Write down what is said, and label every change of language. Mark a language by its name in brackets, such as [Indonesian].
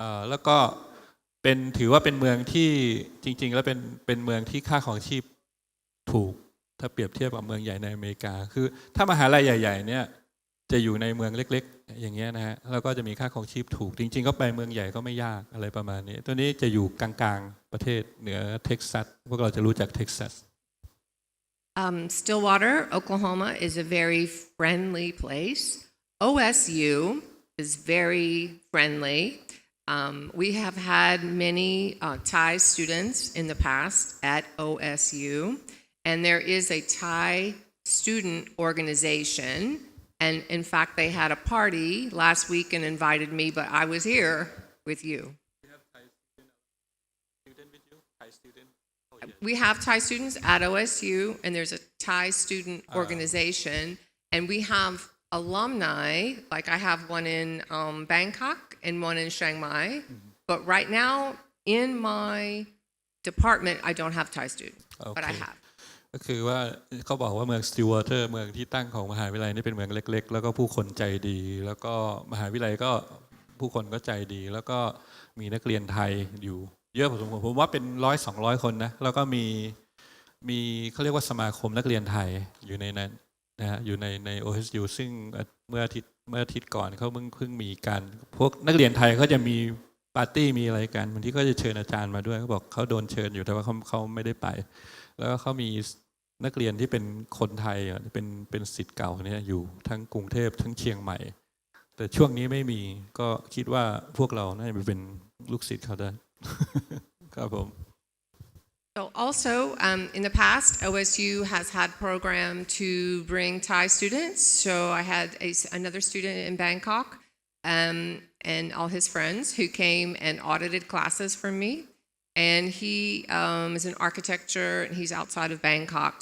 [Thai] แล้วก็ถือว่าเป็นเมืองที่จริงๆแล้วเป็นเมืองที่ค่าของชีพถูกถ้าเปรียบเทียบกับเมืองใหญ่ในอเมริกาคือถ้ามหาลัยใหญ่ๆเนี่ยจะอยู่ในเมืองเล็กๆอย่างเงี้ยนะฮะแล้วก็จะมีค่าของชีพถูกจริงๆก็ไปเมืองใหญ่ก็ไม่ยากอะไรประมาณนี้ตัวนี้จะอยู่กลางๆประเทศเหนือเท็กซัสพวกเราจะรู้จักเท็กซัส [English] Stillwater, Oklahoma is a very friendly place. OSU is very friendly. We have had many Thai students in the past at OSU, and there is a Thai student organization. And in fact, they had a party last week and invited me, but I was here with you. We have Thai students at OSU, and there's a Thai student organization, and we have alumni, like I have one in Bangkok and one in Chiang Mai, but right now in my department, I don't have Thai students, but I have. [Thai] ก็คือว่าเขาบอกว่าเมืองสติลวอเตอร์เมืองที่ตั้งของมหาวิทยาลัยนี่เป็นเมืองเล็กๆแล้วก็ผู้คนใจดีแล้วก็มหาวิทยาลัยก็ผู้คนก็ใจดีแล้วก็มีนักเรียนไทยอยู่เยอะพอสมควรผมว่าเป็น100-200 คนนะแล้วก็มีเขาเรียกว่าสมาคมนักเรียนไทยอยู่ในนั้นนะฮะอยู่ใน OSU ซึ่งเมื่ออาทิตย์ก่อนเขาเพิ่งมีการพวกนักเรียนไทยเขาจะมีปาร์ตี้มีอะไรกันบางทีก็จะเชิญอาจารย์มาด้วยเขาบอกเขาโดนเชิญอยู่แต่ว่าเขาไม่ได้ไปแล้วก็เขามีนักเรียนที่เป็นคนไทยเป็นศิษย์เก่าเนี่ยอยู่ทั้งกรุงเทพทั้งเชียงใหม่แต่ช่วงนี้ไม่มีก็คิดว่าพวกเราน่าจะเป็นลูกศิษย์เขาได้ครับผม [English] So also, in the past, OSU has had program to bring Thai students. So I had another student in Bangkok and all his friends who came and audited classes for me. And he is in architecture, and he's outside of Bangkok.